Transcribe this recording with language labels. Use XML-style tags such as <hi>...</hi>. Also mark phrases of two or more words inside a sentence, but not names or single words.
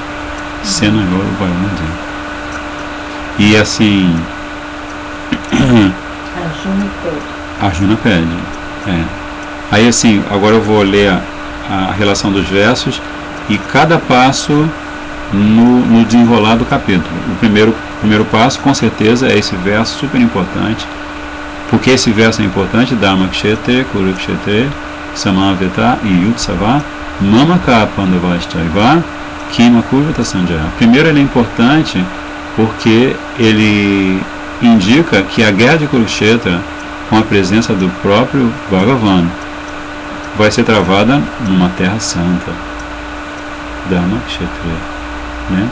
<sa>Senayor Ubayor Madir.</sa> <pt>E assim, Arjuna pede. Aí assim, agora eu vou ler a relação dos versos e cada passo no desenrolar do capítulo. O primeiro passo, com certeza, é esse verso super importante. Porque esse verso é importante?</pt> <sa>Dharma Kshetre, Kurukshetre, Samaveta e Yutsava, Mamaka Pandavaschaiva, Kima Kurvata Sanjaya.</sa> <pt>Primeiro, ele é importante porque ele indica que a guerra de Kurukshetra, com a presença do próprio Bhagavan, vai ser travada numa terra santa,</pt> <sa>Dharma Kshetre,</sa> <pt>né?</pt>